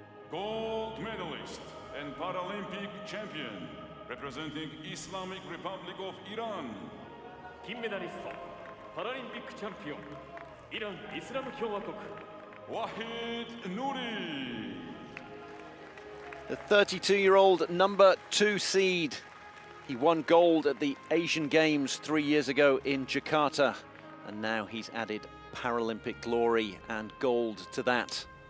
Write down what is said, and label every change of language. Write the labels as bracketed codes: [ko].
[en] Gold medalist and Paralympic champion representing Islamic Republic of Iran. [ja] 金メダリストパラリンピックチャンピオンイラン・イスラム共和国 [en] Wahid Nouri. The 32-year-old number 2 seed. He won gold at the Asian Games 3 years ago in Jakarta, and now he's added Paralympic glory and gold to that.